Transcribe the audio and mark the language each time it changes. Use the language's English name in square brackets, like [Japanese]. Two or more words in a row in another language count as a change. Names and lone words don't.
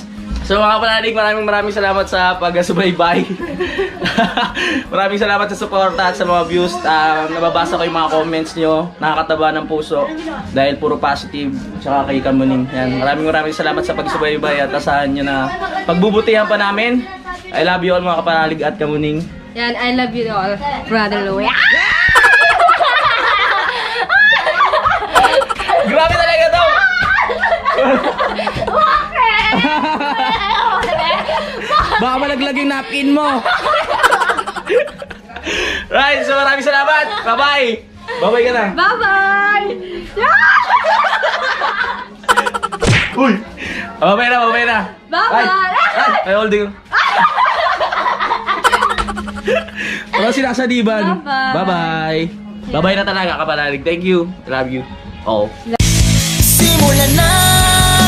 [Filipino] So mga panalig, maraming salamat sa pag-subaybay. Maraming salamat sa suporta at sa mga views. Nababasa ko yung mga comments nyo. Nakakataba ng puso. Dahil puro positive. Tsaka kay Kamuning. Yan. Maraming salamat sa pag-subaybay at asahan nyo na pagbubutihan pa namin. [English] I love you all [Filipino] mga kapanalig at [English] Kamuning. [Filipino] Yan, [English] I love you all, Brother Louie. [Filipino] Grabe talaga to! Baka malaglag yung napkin mo. [English] Right, so [Filipino] maraming salamat. Bye-bye. Bye-bye ka na. [English] Bye-bye! Uy! [Filipino] Bye-bye na. [English] Bye-bye! [Filipino] Ay, holding. Walang sinasadiban. [English] Bye-bye. [Filipino] Bye-bye. Bye-bye na talaga kapanalig. [English] Thank you. I love you. Oh. [Filipino] Simulan na